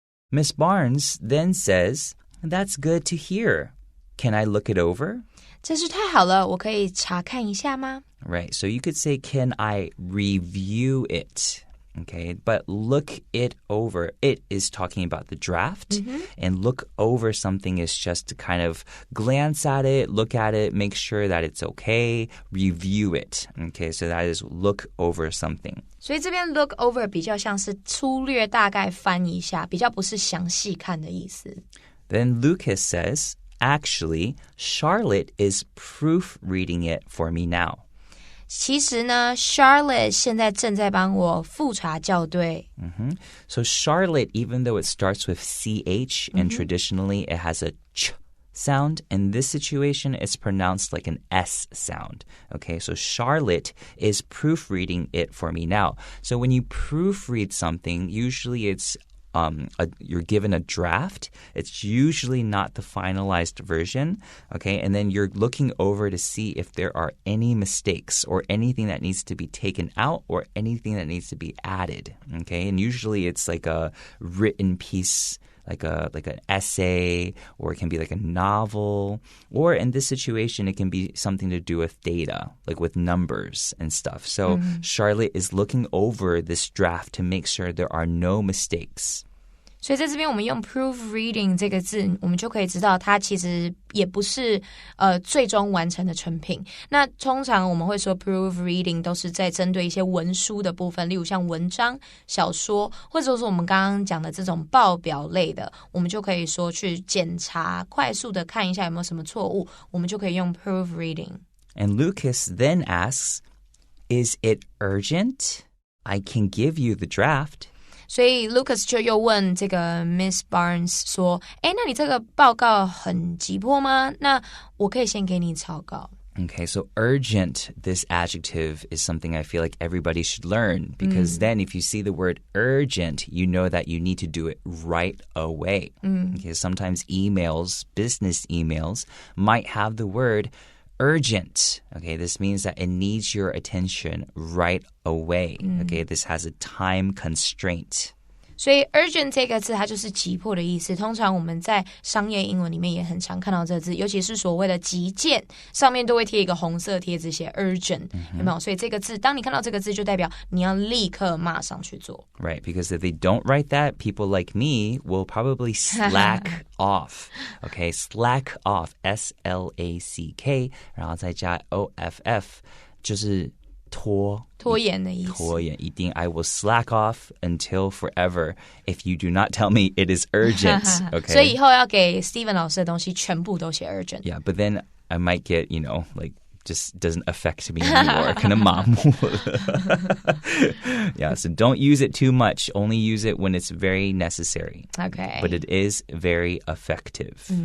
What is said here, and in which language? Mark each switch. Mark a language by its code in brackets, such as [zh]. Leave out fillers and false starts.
[en] Miss Barnes then says, "That's good to hear. Can I look it over?" [zh] 真是太好了，我可以查看一下吗？ [en] Right, so you could say, "Can I review it?" Okay, but look it over. It is talking about the draft, and look over something is just to kind of glance at it, look at it, make sure that it's okay, review it. Okay, so that is look over something. [zh] 所以这边 look over 比较像是粗略大概翻一下，比较不是详细看的意思。 [en] Then Lucas says, actually, Charlotte is proofreading it for me now. [zh] 其实呢 Charlotte 现在正在帮我复查校对。 [en] So Charlotte, even though it starts with CH and traditionally it has a ch sound, in this situation it's pronounced like an S sound. Okay, so Charlotte is proofreading it for me now. So when you proofread something, usually it's you're given a draft. It's usually not the finalized version, okay? And then you're looking over to see if there are any mistakes or anything that needs to be taken out or anything that needs to be added, okay? And usually it's like a written piece, like an essay, or it can be like a novel, or in this situation it can be something to do with data, like with numbers and stuff. So Charlotte is looking over this draft to make sure there are no mistakes. [zh] 所以在这边我们用 proofreading 这个字，我们就可以知道它其实也不是最终完成的成品。那通常我们会说 proofreading 都是在针对一些文书的部分，例如像文章、小说，或者是我们刚刚讲的这种报表类的，我们就可以说去检查，快速的看一下有没有什么错误，我们就可以用 proofreading. [en] And Lucas then asks, is it urgent? I can give you the draft. [zh] 所以 Lucas 就又问这个 Miss Barnes 说，那你这个报告很急迫吗？那我可以先给你草稿。 [en] Okay, so urgent, this adjective is something I feel like everybody should learn, because then if you see the word urgent, you know that you need to do it right away. Okay, sometimes emails, business emails, might have the word urgent. Okay, this means that it needs your attention right away. Okay, this has a time constraint. [zh] 所以 urgent 这个字它就是急迫的意思，通常我们在商业英文里面也很常看到这个字，尤其是所谓的急件，上面都会贴一个红色贴纸写 urgent，有没有？所以这个字，当你看到这个字，就代表你要立刻马上去做。 [en] Right, because if they don't write that, people like me will probably slack off. [zh] Okay, slack off, S-L-A-C-K, 然后再加 O-F-F, 就是拖延的意思。拖延，一定 [en] I will slack off until forever if you do not tell me it is urgent. Okay. [zh] 所以以后要给 Steven 老师的东西全部都写 urgent. [en] Yeah, but then I might get, like just doesn't affect me anymore. [zh] 可能麻木了。 [en] Yeah, so don't use it too much. Only use it when it's very necessary. Okay. But it is very effective.